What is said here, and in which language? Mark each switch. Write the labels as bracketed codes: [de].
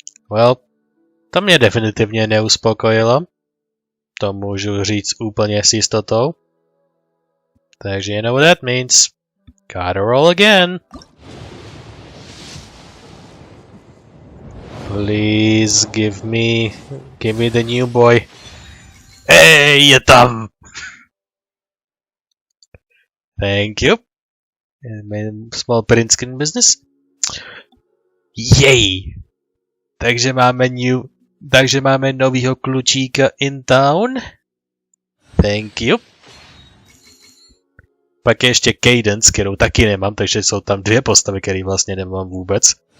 [cs] Well, to mě definitivně neuspokojilo. To můžu říct úplně s jistotou. Takže [en] you know what that means. Gotta roll again. Please give me the new boy. [cs] Hey, je tam! [en] Thank you. Small print screen business. Yay! [cs] Takže máme novýho klučíka [en] in town. Thank you. [cs] Pak je ještě Cadence, kterou taky nemám, takže jsou tam dvě postavy, které vlastně nemám vůbec.